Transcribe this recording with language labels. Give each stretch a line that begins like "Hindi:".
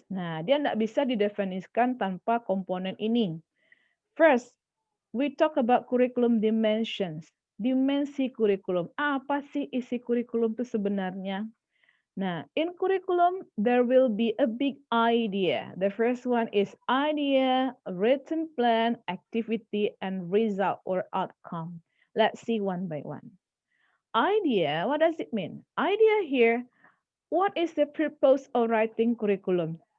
Indonesian: Nah, dia tidak bisa didefinisikan tanpa komponen ini.
English: First, we talk about curriculum dimensions.
Indonesian: Dimensi kurikulum. Apa sih isi kurikulum itu sebenarnya?
English: Nah, in curriculum, there will be a big idea. The first one is idea, written plan, activity, and result or outcome. Let's see one by one. Idea, what does it mean? Idea here, what is the purpose of writing curriculum?